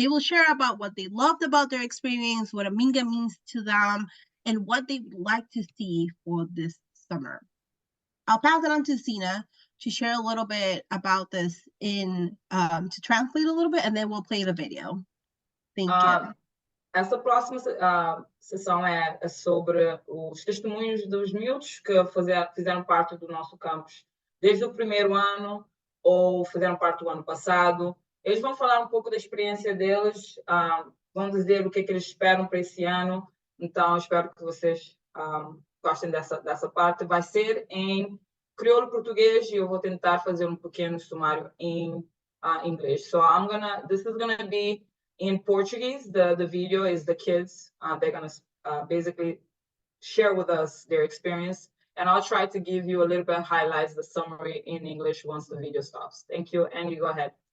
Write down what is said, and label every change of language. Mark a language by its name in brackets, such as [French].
[English] They will share about what they loved about their experience, what Aminga means to them, and what they would like to see for this summer. I'll pass it on to Zina to share a little bit about this to translate a little bit, and then we'll play the video. Thank you. [Portuguese] Essa próxima sessão é sobre os testemunhos dos miúdos que fizeram parte do nosso campus desde o primeiro ano ou fizeram parte do ano passado. Eles vão falar um pouco da experiência deles, vão dizer o que eles esperam para esse ano. Então, espero que vocês gostem dessa parte. Vai ser em crioulo português e eu vou tentar fazer um pequeno sumário em inglês. [English] So this is gonna be in Portuguese. The video is the kids. They're gonna basically share with us their experience, and I'll try to give you a little bit of highlights, the summary in English once the video stops. Thank you, and you go ahead.